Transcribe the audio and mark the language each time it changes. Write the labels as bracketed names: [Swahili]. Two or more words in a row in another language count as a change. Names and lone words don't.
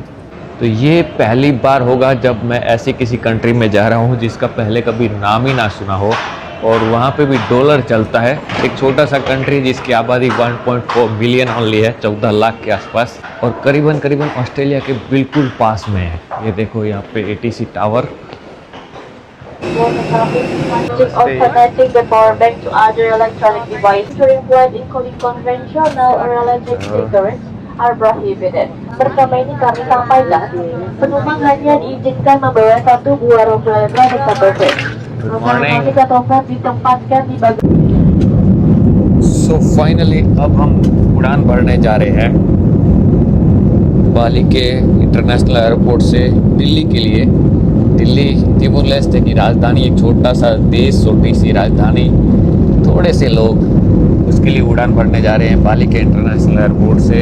[Hindi] तो ये पहली बार होगा जब मैं ऐसी किसी कंट्री में जा रहा हूँ जिसका पहले कभी नाम ही ना सुना हो, और वहाँ पे भी डॉलर चलता है। एक छोटा सा कंट्री जिसकी आबादी 1.4 [English] million only [Hindi] है, 14 लाख के आसपास, और करीबन ऑस्ट्रेलिया के बिल्कुल पास में है। ये देखो यहाँ पे [English] ATC tower. Automatic the power bank to other electronic devices during flight, including conventional or electric cigarettes, are prohibited. [Indonesian] Bersama ini kami sampaikan, penumpang hanya diizinkan membawa satu buah rokok elektronik atau vape. Rokok elektronik atau vape ditempatkan di bagian. [English] so finally [Hindi] अब हम उड़ान भरने जा रहे हैं बाली के [English] international airport [Hindi] से दिल्ली के लिए। दिल्ली तिमोर लेस्टे की राजधानी, एक छोटा सा देश, छोटी सी राजधानी, थोड़े से लोग, उसके लिए उड़ान भरने जा रहे हैं बाली के [English] international airport [Hindi] से।